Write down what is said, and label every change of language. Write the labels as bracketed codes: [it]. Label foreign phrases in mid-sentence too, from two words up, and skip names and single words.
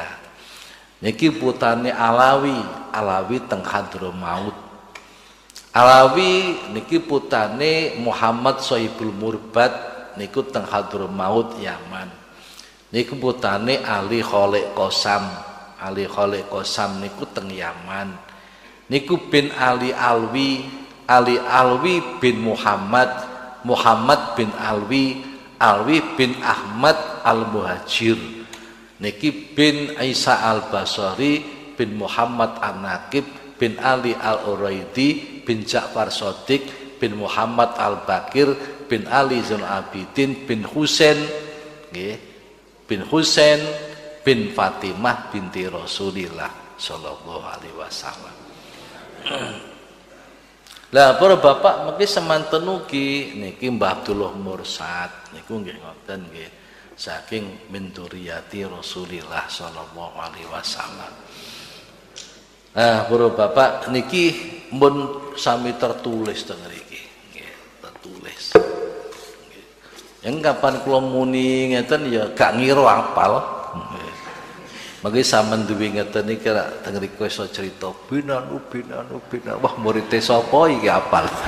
[jv] Niki putrane Alawi teng Hadramaut. Alawi niki putrane Muhammad Sohibul Murbad niku teng Hadramaut Yaman. Niku putrane Ali Khalid Qasam. Ali Khalid Qasam niku teng Yaman. Niku bin Ali Alwi bin Muhammad bin Alwi bin Ahmad Al-Muhajir. Niki bin Isa Al-Basri bin Muhammad An-Naqib bin Ali Al-Uraidi bin Ja'far Shadiq bin Muhammad Al-Bakir bin Ali Zainal Abidin bin Husain nggih bin Husain bin Fatimah binti Rasulillah [ar] صلى الله عليه وسلم. [jv] Lah para bapak mengki semanten ugi niki Mbah Abdullah Mursad niku nggih ngoten nggih saking [ar] من ذرية [jv] Rasulillah [ar] صلى الله عليه وسلم. [jv] Para bapak niki mun sami tertulis teng mriki nggih tertulis. Nggih. Yang kapan kula muni ngeten ya gak ngira apal. Mangke sampean duwe ngeten iki teng mriki iso crita binan wah murite sapa iki apal.